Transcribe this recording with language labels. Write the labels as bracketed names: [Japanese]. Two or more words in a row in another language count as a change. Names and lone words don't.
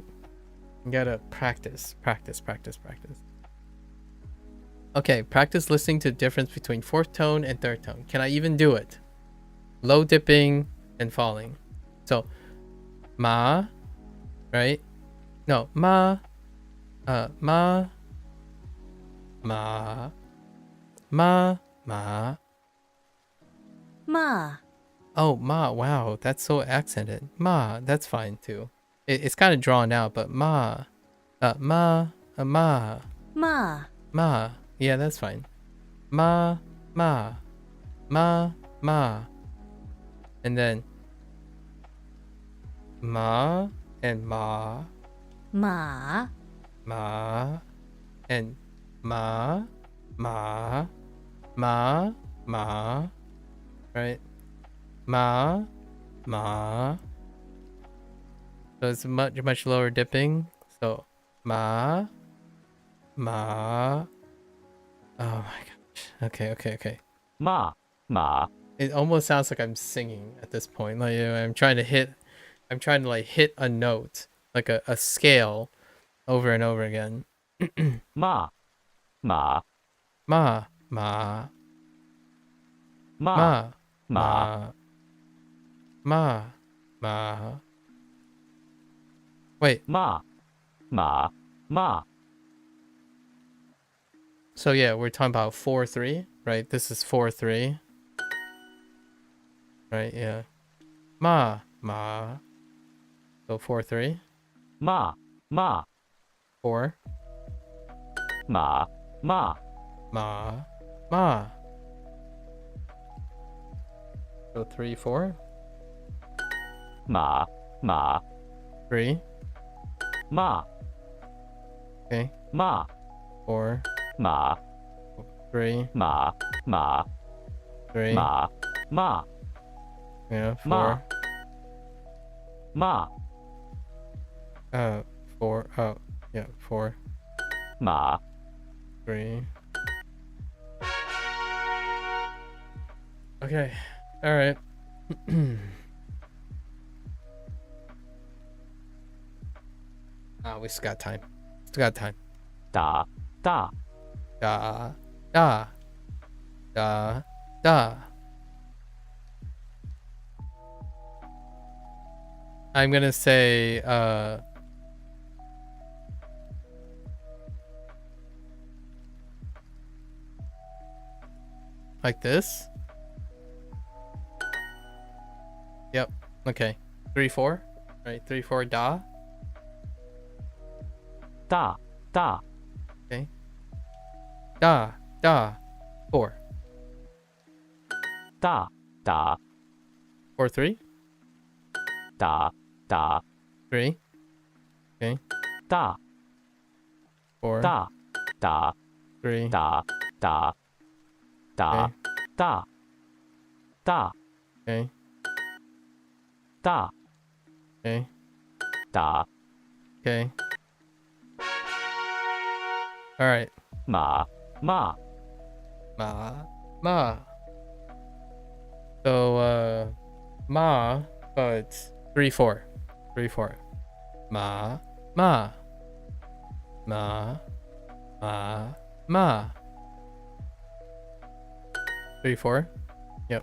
[English] You gotta practice. Okay, practice listening to the difference between fourth tone and third tone. Can I even do it? Low dipping and falling. So, ma, right? No, [Chinese] ma, ma, ma, ma, ma. Ma. Oh, ma, [English] wow, that's so accented. Ma, that's fine too. It's kind of drawn out, but [Chinese] ma, ma, ma, Ma. ma. [English] Yeah, that's fine. [Chinese] Ma, ma, ma, ma. [English] And then ma and ma, [Chinese] Ma. ma, and ma, ma, ma, ma, right? Ma, ma. [English] So it's much lower dipping. [Chinese] So ma, ma. [English] Oh my gosh. Okay. [Chinese] まあ [English] It almost sounds like I'm singing at this point. Like I'm trying to like hit a note, like a scale, over and over again. [Chinese] まあ Ma, ma, ma, まあ ma, ma, ma. [English] Wait. [Chinese] まあ [English] So yeah, we're talking about 4/3, right? This is 4/3. Right, yeah. Ma. So 4/3. [Chinese] まあ [English] 4. [Chinese] まあ [English] Ma. So 3, 4. [Chinese] まあ [English] 3. [Chinese] まあ [English] Okay. [Chinese] まあ [English] 4. [Chinese] まあ [English] 3. [Chinese] まあ [English] 3. [Chinese] まあ [English] Yeah, 4. [Chinese] まあ [English] 4. Oh, yeah, 4. [Chinese] まあ [English] 3. Okay. All right. We still got time. [Chinese] Da. [English] I'm gonna say like this. Yep. Okay. 3, 4. Right. 3, 4. [Chinese] Da. Da. Da. Okay. Da. Da. 4. Da. Da. [English] 4, 3. [Chinese] Da. Da. [English] 3. Okay. [Chinese] Da. [English] 4. [Chinese] Da. Da. [English] 3. [Chinese] Da. Da. Da. [English] Okay. [Chinese] Da. Da. [English] Okay. [Chinese] Da. [English] Okay. [Chinese] Da. [English] Okay. All right. [Chinese] Ma. Ma. Ma. Ma. So, ma, but 3, 4. 3, 4. Ma. Ma. Ma. Ma. Ma. 3, 4. Yep.